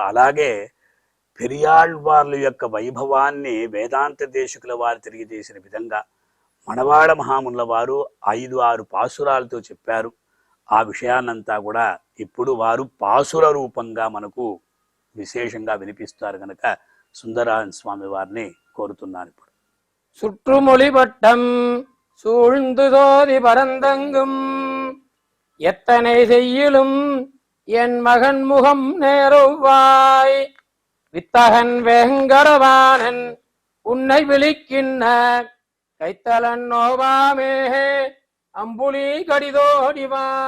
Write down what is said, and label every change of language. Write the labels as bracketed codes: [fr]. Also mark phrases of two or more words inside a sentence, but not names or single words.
[te] అలాగే పెరియాళ్వార్ల యొక్క వైభవాన్ని వేదాంత దేశకుల వారు తెలియజేసిన విధంగా మనవాడ మహామునుల వారు 5-6 పాసురాలతో చెప్పారు. ఆ విషయాన్నంతా కూడా ఇప్పుడు వారు పాసుర రూపంగా మనకు విశేషంగా వినిపిస్తారు కనుక సుందరాయణ స్వామి వారిని కోరుతున్నాను. ఇప్పుడు [ta] சுற்றுமொழி பட்டம் சூழ்ந்து சோதி பரந்தங்கும் எத்தனை செய்யிலும் என் மகன் முகம் நேருவாய் வித்தகன் வேங்கடவானன் உன்னை விழிக்கின்ற கைத்தலன் நோவாமே அம்புலி கடிதோடிவா